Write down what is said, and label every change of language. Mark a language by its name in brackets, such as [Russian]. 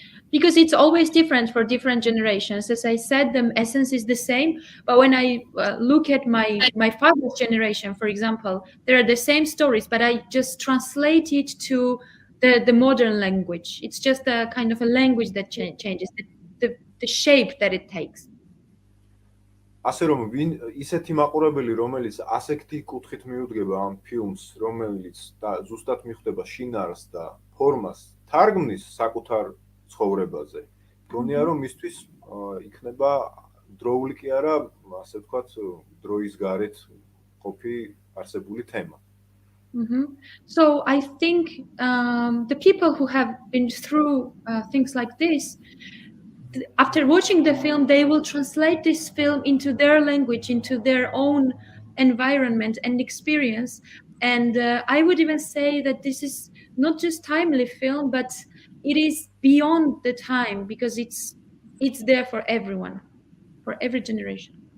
[English] Because it's always different for different generations. As I said, the essence is the same. But when I look at my father's generation, for example, there are the same stories, but I just translate it to the modern language. It's just a kind of a language that changes, the shape that it takes. [Georgian] ასე რომ ისეთი მაყურებელი, რომელიც ასეთი კუთხით მიუდგება ამ ფილმს, რომელიც ზუსტად მიხვდება შინაარსს და ფორმას, თარგმნის საკუთარ ცხოვრებაზე, გონია რომ მისთვის იქნება დროული კი არა, ასე ვთქვათ, დროის გარეთ ყოფი არსებული თემა. [English] So I think the people who have been through things like this, after watching the film, they will translate this film into their language, into their own environment and experience. And I would even say that this is not just timely film, but it is beyond the time, because it's there for everyone, for every generation.